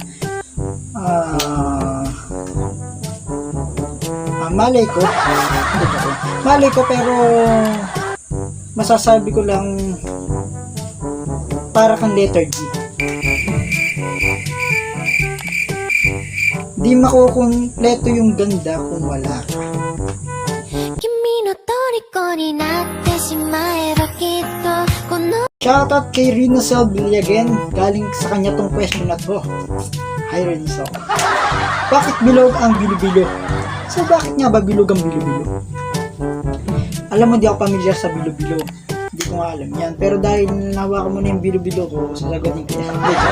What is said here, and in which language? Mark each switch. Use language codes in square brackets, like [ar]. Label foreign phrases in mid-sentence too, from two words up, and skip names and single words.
[tl] Malay ko pero masasabi ko lang para kang letter G. Di makukumpleto yung ganda kung wala ka. [ja] 君の虜になってしまえばきっとこの [tl] Shoutout kay Rinasel Villagen. Galing sa kanya tong question na to. Hi Rinasel. Bakit bilog ang bilo-bilo? So bakit nga ba bilog ang bilo-bilo? Alam mo, di ako pamilyar sa bilo-bilo. Hindi ko nga alam yan. Pero dahil nahawakan mo na yung bilo-bilo ko, sasagutin ko yan.